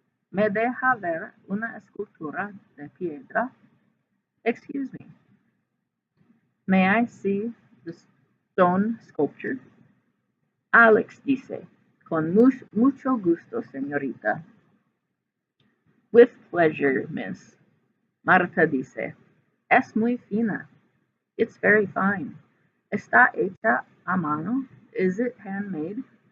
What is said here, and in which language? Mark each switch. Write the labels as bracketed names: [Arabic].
[Spanish] ¿Me deja ver una escultura de piedra? [English] Excuse me. May I see the stone sculpture? [Spanish] Alex dice, con mucho gusto, señorita. [English] With pleasure, miss. [Spanish] Marta dice, es muy fina. [English] It's very fine. [Spanish] ¿Está hecha a mano? [English] Is it handmade?